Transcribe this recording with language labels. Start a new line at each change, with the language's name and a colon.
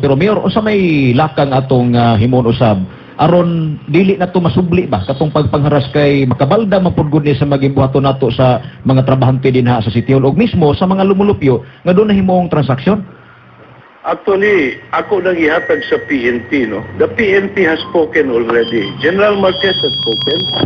Cebuano: Pero Mayor, usa may lakang atong himon usab aron dili na to masubli ba katong pagpangharas kay makabalda mapudgod ni sa magibuhaton nato sa mga trabahante dinha sa City Hall ug mismo sa mga lumulupyo nga doon na himong transaksyon? Actually, ako nang ihatag sa PNP, no?
English: The PNP has spoken already. General Marquez has spoken.